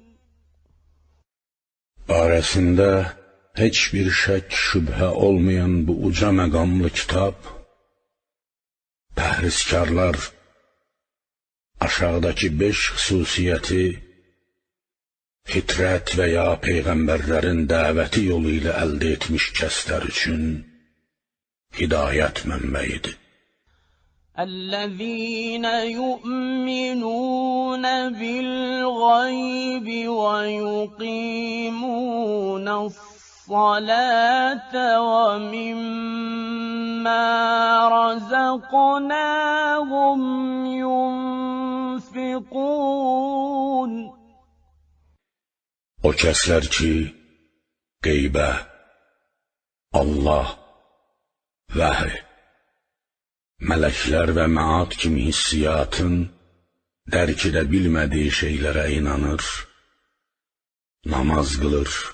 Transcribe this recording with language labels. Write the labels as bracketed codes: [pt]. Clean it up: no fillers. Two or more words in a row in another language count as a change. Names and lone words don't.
[az] Barəsində heç bir şək şübhə olmayan bu uca məqamlı kitab, pəhrizkarlar aşağıdakı 5 xüsusiyyəti fitrət və ya peyğəmbərlərin dəvəti yolu ilə əldə etmiş kəslər üçün hidayət mənbəyidir. [ar] الذين يؤمنون بالغيب ويقيمون الصلاة ومما رزقناهم ينفقون. [az] O kəslər ki, qeybə, Allah, vəhy, mələklər və məad kimi hissiyatın dərk edə bilmədiyi şeylərə inanır, namaz qılır,